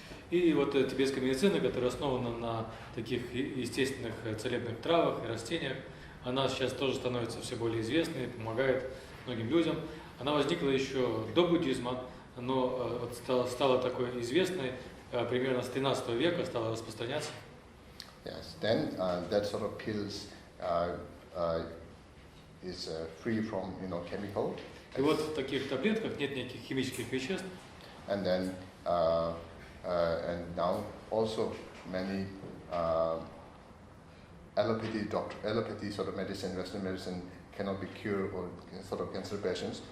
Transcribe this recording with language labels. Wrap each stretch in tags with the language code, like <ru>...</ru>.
<ru>И вот тибетская медицина, которая основана на таких естественных целебных травах и растениях, она сейчас тоже становится все более известной, помогает многим людям. Она возникла еще до буддизма, но стала такой известной примерно с 13 века, стала распространяться.</ru> <en>Yes, then that sort of pills is free from chemical.</en> <ru>И вот в таких таблетках нет никаких химических веществ.</ru> <en>And then and now also many allopathy sort of medicine, Western medicine cannot be cured or sort of cancer patients.</en>